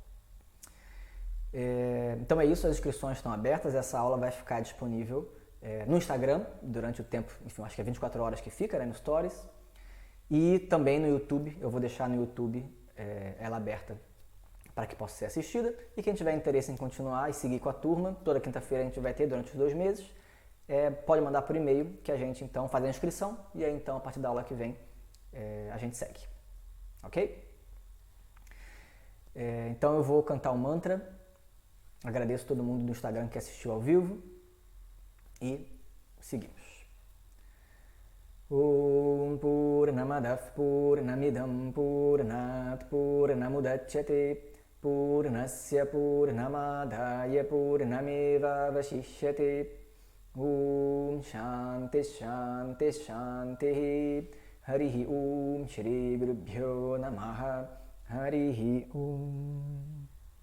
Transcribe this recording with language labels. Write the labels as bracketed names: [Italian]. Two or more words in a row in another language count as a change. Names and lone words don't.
[Portuguese] Então é isso, as inscrições estão abertas, essa aula vai ficar disponível no Instagram durante o tempo, enfim, acho que é 24 horas que fica, né, no Stories, e também no YouTube, eu vou deixar no YouTube ela aberta para que possa ser assistida, e quem tiver interesse em continuar e seguir com a turma, toda quinta-feira a gente vai ter durante os 2 meses, pode mandar por e-mail que a gente então faz a inscrição, e aí então a partir da aula que vem a gente segue, ok? Então eu vou cantar um mantra, agradeço todo mundo do Instagram que assistiu ao vivo e seguimos. [Sanskrit] ओम् पूर्णमदव् पूर्णमिदम् पूर्णात् पूर्णमुदच्यते पूर्णस्य पूर्णमादाय पूर्णमेव वशिष्यते ओम् शान्ति शान्ति शान्ति हरिः ओम् श्री गुरुभ्यो नमः हरिः ओम्.